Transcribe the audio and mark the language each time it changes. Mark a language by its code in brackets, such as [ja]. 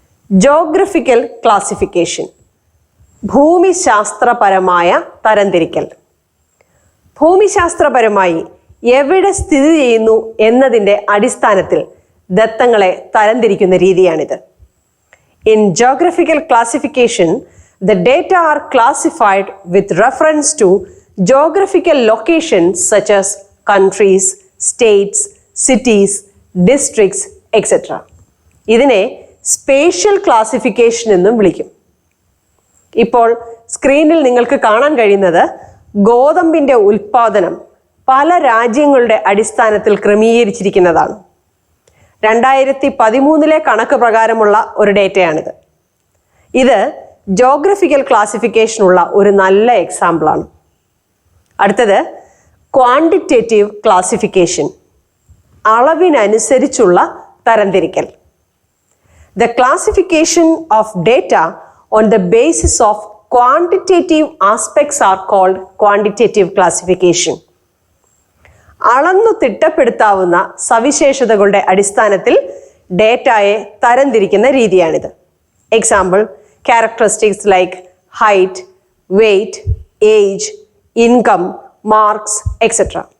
[ml] Geographical classification, ഭൂമിശാസ്ത്രപരമായ തരംതിരിക്കൽ. ഭൂമിശാസ്ത്രപരമായി എവിടെ സ്ഥിതി ചെയ്യുന്നു എന്നതിൻ്റെ അടിസ്ഥാനത്തിൽ ദത്തങ്ങളെ തരംതിരിക്കുന്ന രീതിയാണിത്. [en] In geographical classification, the data are classified with reference to geographical locations such as countries, states, cities, districts etcetera. [ml] ഇതിനെ സ്പേഷ്യൽ ക്ലാസിഫിക്കേഷൻ എന്നും വിളിക്കും. ഇപ്പോൾ സ്ക്രീനിൽ നിങ്ങൾക്ക് കാണാൻ കഴിയുന്നത് ഗോതമ്പിൻ്റെ ഉൽപ്പാദനം പല രാജ്യങ്ങളുടെ അടിസ്ഥാനത്തിൽ ക്രമീകരിച്ചിരിക്കുന്നതാണ്. 2013 കണക്ക് പ്രകാരമുള്ള ഒരു ഡേറ്റയാണിത്. ഇത് ജോഗ്രഫിക്കൽ ക്ലാസിഫിക്കേഷനുള്ള ഒരു നല്ല എക്സാമ്പിളാണ്. അടുത്തത് quantitative classification, അളവിനനുസരിച്ചുള്ള തരംതിരിക്കൽ. [en] The classification of data on the basis of quantitative aspects are called quantitative classification. [ml] അളന്നു തിട്ടപ്പെടുത്താവുന്ന സവിശേഷതകളുടെ അടിസ്ഥാനത്തിൽ ഡേറ്റയെ തരംതിരിക്കുന്ന രീതിയാണിത്. [en] Example, characteristics like height, weight, age, income, marks etcetera.